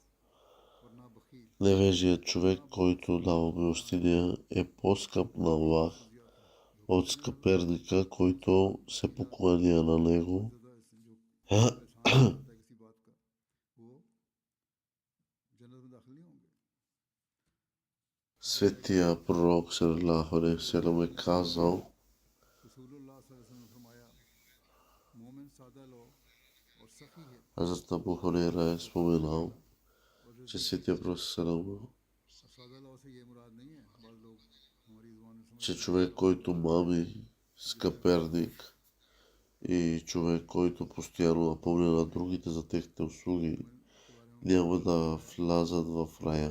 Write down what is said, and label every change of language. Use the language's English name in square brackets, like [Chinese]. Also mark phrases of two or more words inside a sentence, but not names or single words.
[Bulgarian] Невежият човек, който дава милостиня, е по-скъп на Аллах от скъперника, който се покланя на него. Светия пророк [Arabic] صلى الله عليه وسلم [Bulgarian] е казал, Хазрат Абу Хурейра е споменал, че Светия пророк саллаллаху че човек, който мами, скъперник и човек, който постоянно напомня на другите за техните услуги, няма да влязат в рая.